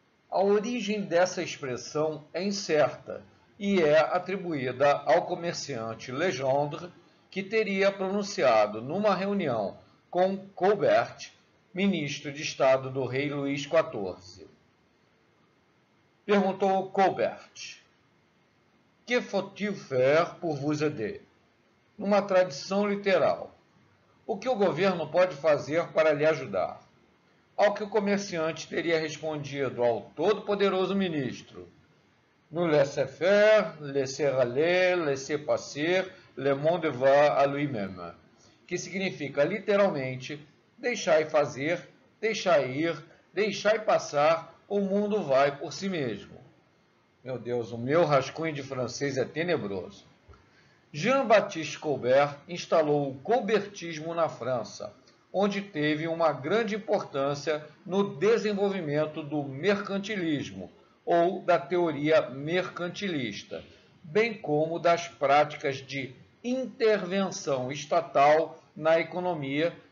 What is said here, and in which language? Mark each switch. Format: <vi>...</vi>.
<pt>A origem dessa expressão é incerta e é atribuída ao comerciante Legendre, que teria pronunciado numa reunião com Colbert, ministro de Estado do rei Luís XIV. Perguntou Colbert:</pt> <fr>Que faut-il faire pour vous aider?</fr> <pt>Numa tradição literal, o que o governo pode fazer para lhe ajudar? Ao que o comerciante teria respondido ao todo-poderoso ministro:</pt> <fr>Nous laissez faire, laisser aller, laisser passer, le monde va à lui-même.</fr> <pt>Que significa literalmente: deixai fazer, deixai ir, deixai passar, o mundo vai por si mesmo. Meu Deus, o meu rascunho de francês é tenebroso. Jean-Baptiste Colbert instalou o colbertismo na França, onde teve uma grande importância no desenvolvimento do mercantilismo, ou da teoria mercantilista, bem como das práticas de intervenção estatal na economia</pt>